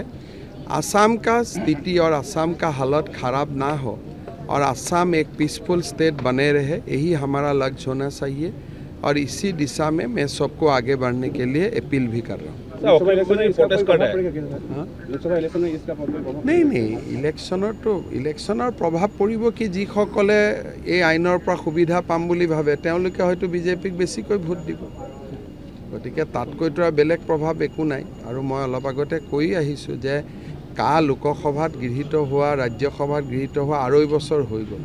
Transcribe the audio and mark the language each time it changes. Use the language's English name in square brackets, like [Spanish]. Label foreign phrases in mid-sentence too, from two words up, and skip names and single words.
[Hindi] असम का स्थिति और असम का हालत ख़राब ना हो और असम एक पीसफुल स्टेट बने रहे, यही हमारा लक्ष्य होना चाहिए और इसी दिशा में मैं सबको आगे बढ़ने के लिए अपील भी कर रहा हूँ। [Assamese] नहीं, इलेक्शনৰ প্ৰভাৱ পৰিব কি, যিসকলে এই আইনৰ পৰা সুবিধা পাম বুলি ভাবে তেওঁলোকে হয়তো বিজেপিক বেছিকৈ ভোট দিব। গতিকে তাতকৈতো আৰু বেলেগ প্ৰভাৱ একো নাই। আৰু মই অলপ আগতে কৈ আহিছোঁ যে লোকসভাত গৃহীত হোৱা, ৰাজ্যসভাত গৃহীত হোৱা 2.5 বছৰ হৈ গ'ল।